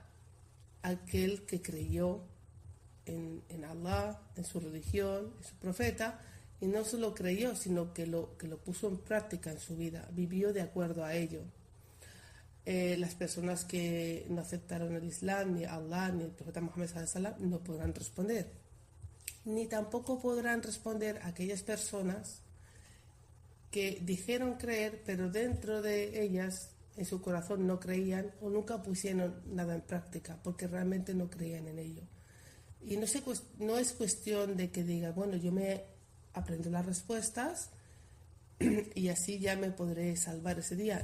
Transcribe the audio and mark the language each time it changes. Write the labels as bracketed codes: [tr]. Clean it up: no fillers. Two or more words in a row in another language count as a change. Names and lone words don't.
[es] Aquel que creyó en Allah, en su religión, en su profeta, y no solo creyó, sino que lo puso en práctica en su vida, vivió de acuerdo a ello. Las personas que no aceptaron el Islam, ni Allah, ni el profeta Muhammad [ar] صلى الله عليه وسلم, [es] no podrán responder. Ni tampoco podrán responder aquellas personas que dijeron creer, pero dentro de ellas, en su corazón, no creían o nunca pusieron nada en práctica, porque realmente no creían en ello. Y no es cuestión de que diga, bueno, yo me aprendo las respuestas y así ya me podré salvar ese día.